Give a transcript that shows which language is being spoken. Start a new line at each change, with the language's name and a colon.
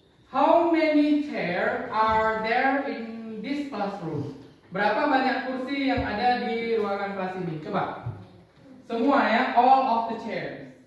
English: How many chair are there in this classroom?
Indonesian: Berapa banyak kursi yang ada di ruangan kelas ini? Coba. Semua ya,
English: all of the chairs.